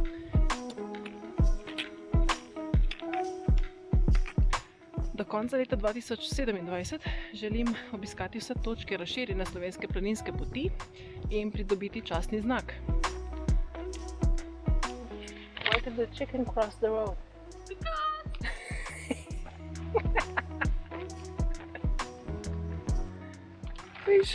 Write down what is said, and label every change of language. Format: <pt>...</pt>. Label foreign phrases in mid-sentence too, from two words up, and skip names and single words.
<sl>Do konca leta 2027 želim obiskati vse točke razširjene slovenske planinske poti in pridobiti častni znak.</sl> <en>Why did the chicken cross the road?</en> <sl>Viš?</sl>